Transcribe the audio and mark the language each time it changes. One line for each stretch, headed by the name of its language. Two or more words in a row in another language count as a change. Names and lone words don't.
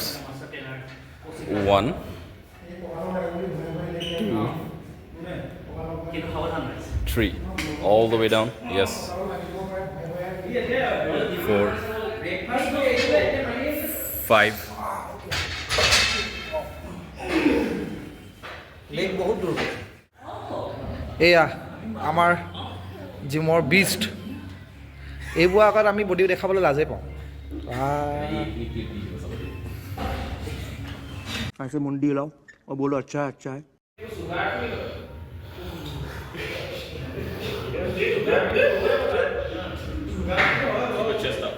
English: 1, 2, 3. All the way down. Yes. 4, 5.
Assamese: লেগ বহুত দূৰ। এয়া আমাৰ জিমৰ বিষ্ট। এইবোৰ আগত আমি বডি দেখাবলৈ লাজেই পাওঁ।
Hindi: ऐसे मुंडी हिलाओ और बोलो अच्छा है अच्छा है।
English: Chest up.